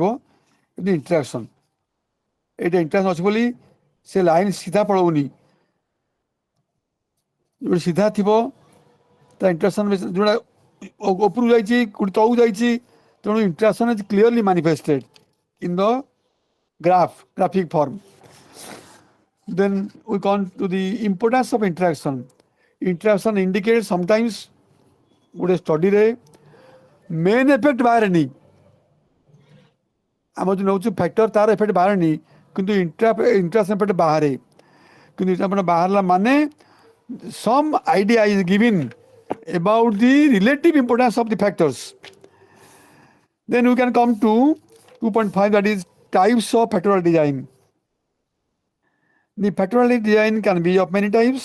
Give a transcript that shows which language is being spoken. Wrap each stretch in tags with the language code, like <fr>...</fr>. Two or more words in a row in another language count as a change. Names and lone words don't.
<or>ଏମିତି ଇଣ୍ଟରାକ୍ସନ୍, ଏଇଟା ଇଣ୍ଟରାକ୍ସନ୍ ଅଛି ବୋଲି ସେ ଲାଇନ୍ ସିଧା ପଳଉନି, ଯୋଉଠି ସିଧା ଥିବ ତା ଇଣ୍ଟରାକ୍ସନ୍ ଯୋଉଟା ଉପରକୁ ଯାଇଛି, କୋଉଠି ତଳକୁ ଯାଇଛି, ତେଣୁ</or> <en>interaction is clearly manifested in the graphic form. Then we come to the importance of interaction. Interaction indicates sometimes</en> <or>ଗୋଟେ ଷ୍ଟଡିରେ</or> <en>main effect</en> <or>ବାହାରେନି, ଆମର ଯେଉଁ ନେଉଛୁ ଫ୍ୟାକ୍ଟର ତାର ଏଫେକ୍ଟ ବାହାରେନି, କିନ୍ତୁ</or> <en>interaction effect</en> <or>ବାହାରେ। କିନ୍ତୁ ଆପଣ ବାହାରିଲା ମାନେ</or> <en>some idea is given about the relative importance of the factors. Then we can come to 2.5, that is types of factorial design. The factorial design can be of many types.</en>